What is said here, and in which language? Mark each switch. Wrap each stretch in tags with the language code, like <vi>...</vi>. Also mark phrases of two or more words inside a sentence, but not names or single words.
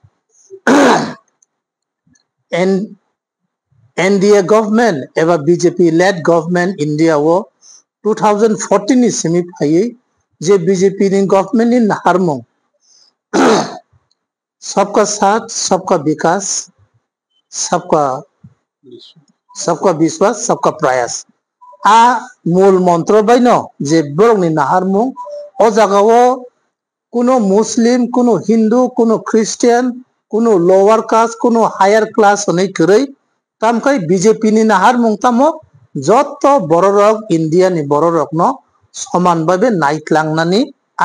<en>NDA government</en> <brx>eba</brx> <en>BJP led government</en> <brx>India wo 2014 ni simi phayei je BJP ni government ni naharmung</brx> <hi>सबका साथ सबका विकास सबका विश्वास सबका प्रयास</hi> <brx>आ मूल मंत्र बायनो जे बरंनि नाहारमुं ओ जागाओ कुनो मुस्लिम कुनो हिंदू कुनो ख्रिस्टियान कुनो</brx> <en>lower caste</en> <brx>कुनो</brx> <en>higher class</en> <brx>होनै करै तामखाय बीजेपी नि नाहारमुं तामो जत बर रक इंडिया नि बर रक न समान भाबे नायख्लांनानै आ</brx>